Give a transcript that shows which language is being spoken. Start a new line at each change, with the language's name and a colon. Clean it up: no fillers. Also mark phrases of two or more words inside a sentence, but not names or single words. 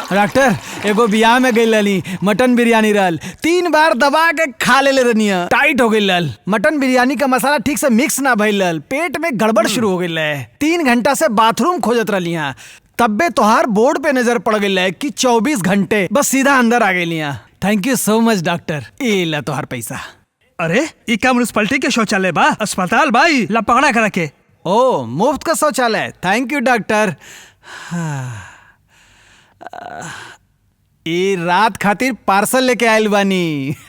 Bhojpuri: डॉक्टर एगो बियाह में गई लली, मटन बिरयानी रहल, 3 बार दबा के खा ले रहनी, टाइट हो गई लल। मटन बिरयानी का मसाला ठीक से मिक्स ना भइल लल, पेट में गड़बड़ शुरू हो गई है। 3 घंटा से बाथरूम खोजत रही, तब्बे तोहार बोर्ड पे नजर पड़ गई है कि 24 घंटे, बस सीधा अंदर आ गई।
English: thank you so much doctor.
Bhojpuri: ए ला तोहार पैसा। अरे ई का म्युनिसिपैलिटी के शौचालय बा, अस्पताल भाई ला पकड़ा करा के। ओ मुफ्त का शौचालय।
English: thank you doctor.
Bhojpuri: ये रात खातिर पार्सल लेके आयल बानी।